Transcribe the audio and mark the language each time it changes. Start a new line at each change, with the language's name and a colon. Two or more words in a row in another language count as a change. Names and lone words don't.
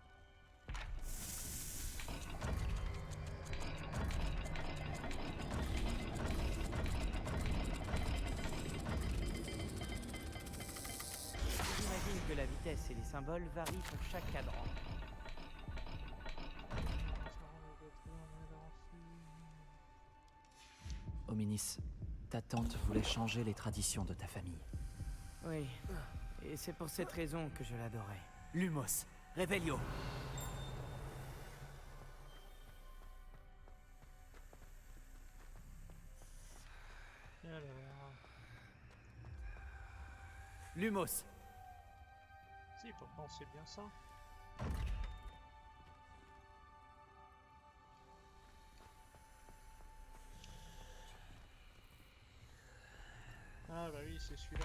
French: J'imagine que la vitesse et les symboles varient pour chaque cadran. Hominis, ta tante voulait changer les traditions de ta famille. Oui, et c'est pour cette raison que je l'adorais. Lumos, Revelio. Alors... Lumos. Si, pourtant c'est bien ça. Ah bah oui, c'est celui-là.